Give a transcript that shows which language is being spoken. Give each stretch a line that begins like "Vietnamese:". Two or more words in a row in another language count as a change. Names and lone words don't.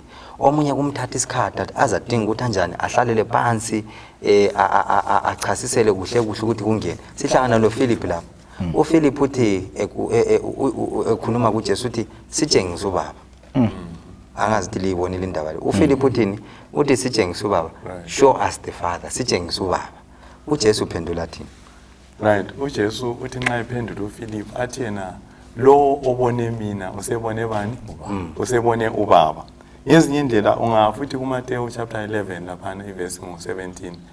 North Ndebele: Omunye kumthatha isikhathi azadinga ukuthi kanjani ahlalele phansi achasisele kuhle ukuthi kungene. Sihlangana lo Filiphi lapho. uFiliphi uthi ekhuluma kuJesu uthi sitshengise uBaba. Angazi ukuthi libonile indaba le. uFiliphi uthini? Uthi sitshengise uBaba.
English: Show us the Father.
North Ndebele: Sitshengise uBaba. uJesu uphendula athini? Right, uJesu uthi nxa ephendula uFiliphi athi yena lo obone mina usebone bani? Usebone uBaba. Ngezinye indlela ungafuthi kuMateyu chapter 11 lapha iverse ngo-17.